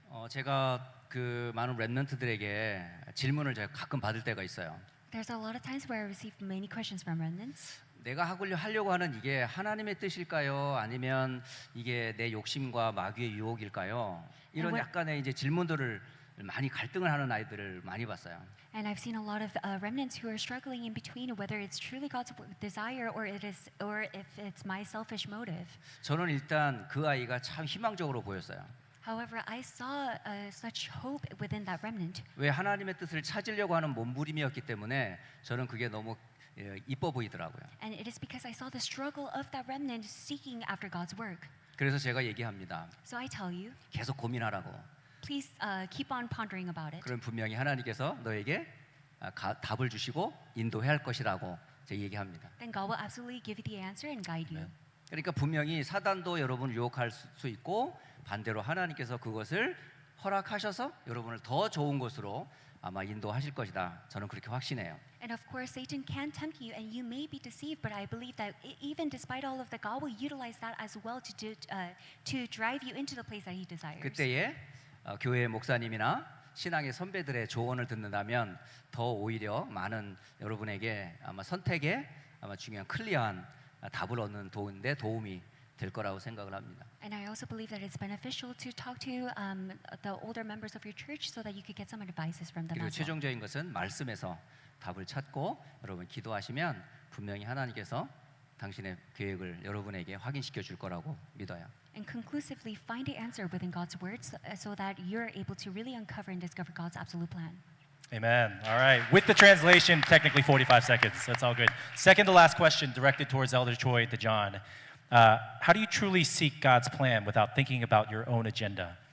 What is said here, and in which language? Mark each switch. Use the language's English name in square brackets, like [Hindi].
[Korean] 제가 그 많은 랩런트들에게 질문을 제가 가끔 받을 때가 있어요. [English] There's a lot of times where I receive many questions from remnants. [Korean] 내가 하려고 하는 이게 하나님의 뜻일까요? 아니면 이게 내 욕심과 마귀의 유혹일까요? 이런 약간의 이제 질문들을 많이 갈등을 하는 아이들을 많이 봤어요. [English] And I've seen a lot of remnants who are struggling in between whether it's truly God's desire or if it's my selfish motive. [Korean] 저는 일단 그 아이가 참 희망적으로 보였어요. [English] However, I saw such hope within that remnant. [Korean] 왜 하나님의 뜻을 찾으려고 하는 몸부림이었기 때문에 저는 그게 너무 이뻐 보이더라고요. [English] And it is because I saw the struggle of that remnant seeking after God's work. [Korean] 그래서 제가 얘기합니다. [English] So I tell you, [Korean] 계속 고민하라고. [English] please keep on pondering about it. [Korean] 그럼 분명히 하나님께서 너에게 답을 주시고 인도할 것이라고 제가 얘기합니다. [English] Then God will absolutely give you the answer and guide you. [Korean] 그러니까 분명히 사단도 여러분을 유혹할 수 있고 반대로 하나님께서 그것을 허락하셔서 여러분을 더 좋은 곳으로 아마 인도하실 것이다. 저는 그렇게 확신해요. [English] And of course, Satan can tempt you, and you may be deceived. But I believe that even despite all of that, God will utilize that as well to drive you into the place that He desires. [Korean] 그때에 교회 목사님이나 신앙의 선배들의 조언을 듣는다면 더 오히려 많은 여러분에게 아마 선택에 아마 중요한 클리어한 답을 얻는 도움인데 도움이 될 거라고 생각을 합니다. [English] And I also believe that it's beneficial to talk to the older members of your church so that you could get some advices from them [Korean] 그리고 [English] as well. [Korean] 최종적인 것은 말씀에서 답을 찾고 여러분 기도하시면 분명히 하나님께서 당신의 계획을 여러분에게 확인시켜 줄 거라고 믿어요. [English] And conclusively find the answer within God's words so that you're able to really uncover and discover God's absolute plan. Amen. All right. With the translation, technically 45 seconds. That's all good. Second to last question directed towards Elder Choi to John. How do you truly seek God's plan without thinking about your own agenda?